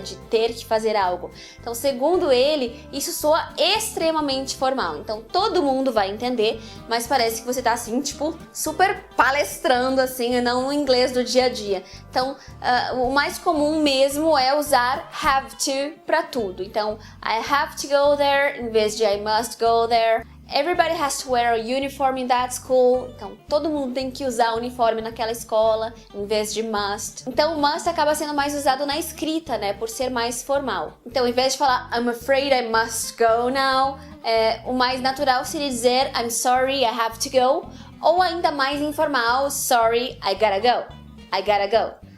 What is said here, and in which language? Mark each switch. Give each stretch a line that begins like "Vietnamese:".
Portuguese: De ter que fazer algo. Então, segundo ele, isso soa extremamente formal. Então, todo mundo vai entender, mas parece que você tá assim, tipo, super palestrando, assim, e não no inglês do dia a dia. Então, o mais comum mesmo é usar have to pra tudo.
English: Então, I have to go there
Portuguese: em vez de
English: I must go there. Everybody has to wear a uniform in that school.
Portuguese: Então, todo mundo tem que usar uniforme naquela escola, em vez de must. Então, o must acaba sendo mais usado na escrita, né? Por ser mais formal. Então, em vez de falar
English: I'm afraid I must go now,
Portuguese: o mais natural seria dizer
English: I'm sorry, I have to go.
Portuguese: Ou ainda mais informal,
English: sorry, I gotta go. I gotta go.